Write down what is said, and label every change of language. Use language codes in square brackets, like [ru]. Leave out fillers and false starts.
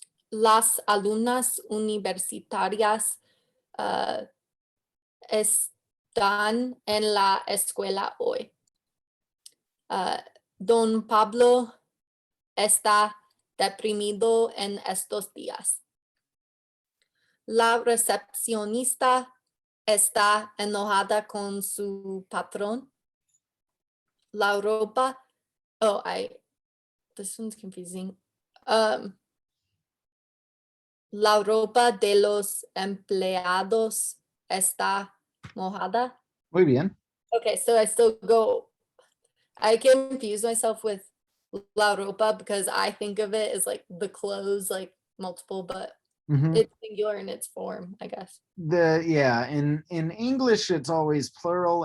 [es] Las alumnas universitarias están en la escuela hoy. Don Pablo está deprimido en estos días. La recepcionista está enojada con su patrón. La ropa, [en] this one's confusing. [es] La ropa de los empleados está mojada. Muy bien. [en] Okay, so I still go, I confuse myself with la ropa because I think of it as like the clothes, like multiple, but Mhm. it's singular in its form, I guess. In English it's always plural.